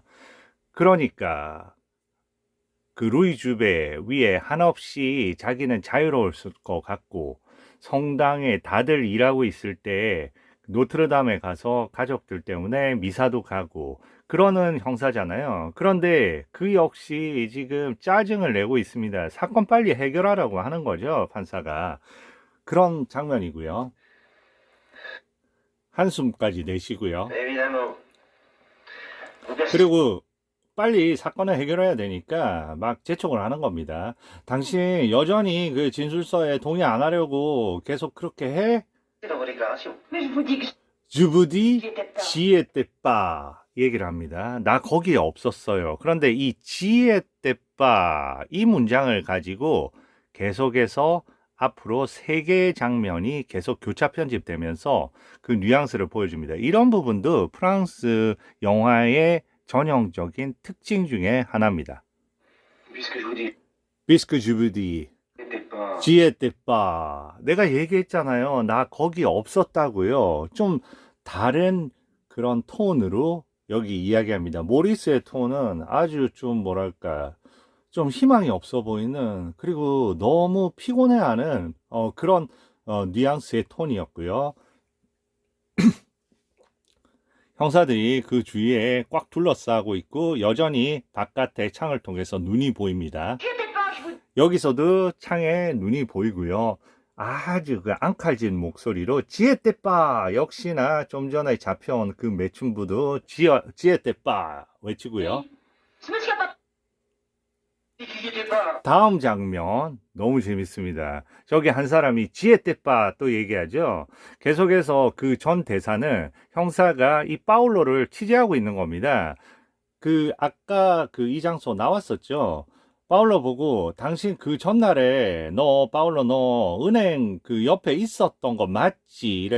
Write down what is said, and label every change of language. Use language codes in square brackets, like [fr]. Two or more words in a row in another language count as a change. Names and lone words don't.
[ko] 그러니까 그 루이 주베 위에 한없이 자기는 자유로울 것 같고 성당에 다들 일하고 있을 때 노트르담에 가서 가족들 때문에 미사도 가고 그러는 형사잖아요. 그런데 그 역시 지금 짜증을 내고 있습니다. 사건 빨리 해결하라고 하는 거죠, 판사가. 그런 장면이고요. 한숨까지 내쉬고요. [fr] Évidemment. Vous persistez. [ko] 그리고 빨리 사건을 해결해야 되니까 막 재촉을 하는 겁니다. 당신 여전히 그 진술서에 동의 안 하려고 계속 그렇게 해? [fr] Dans vos déclarations. Mais je vous dis que je vous dis j'étais pas [ko] 얘기를 합니다. 나 거기에 없었어요. 그런데 이 [fr] j'étais pas [ko] 이 문장을 가지고 계속해서 앞으로 세 개의 장면이 계속 교차 편집되면서 그 뉘앙스를 보여줍니다. 이런 부분도 프랑스 영화의 전형적인 특징 중에 하나입니다. [fr] Puisque je vous dis, puisque je vous dis c'était pas. j'étais pas [ko] 내가 얘기했잖아요. 나 거기 없었다고요. 좀 다른 그런 톤으로 여기 이야기합니다. 모리스의 톤은 아주 좀 뭐랄까 좀 희망이 없어 보이는 그리고 너무 피곤해하는 그런 뉘앙스의 톤이었고요. 형사들이 그 주위에 꽉 둘러싸고 있고 여전히 바깥의 창을 통해서 눈이 보입니다. [fr] j'étais pas, je vous [ko] 여기서도 창에 눈이 보이고요. 아주 그 앙칼진 목소리로 [fr] j'étais pas [ko] 역시나 좀 전에 잡혀온 그 매춘부도 [fr] j'étais pas [ko] 외치고요. [fr] Ce monsieur a pas Qui était pas. [ko] 다음 장면 너무 재밌습니다. 저기 한 사람이 [fr] j'étais pas [ko] 또 얘기하죠. 계속해서 그 전 대사는 형사가 이 파울로를 취재하고 있는 겁니다. 그 아까 그 이 장소 나왔었죠. 파울로 보고 당신 그 전날에 파울로 너 은행 그 옆에 있었던 거 맞지?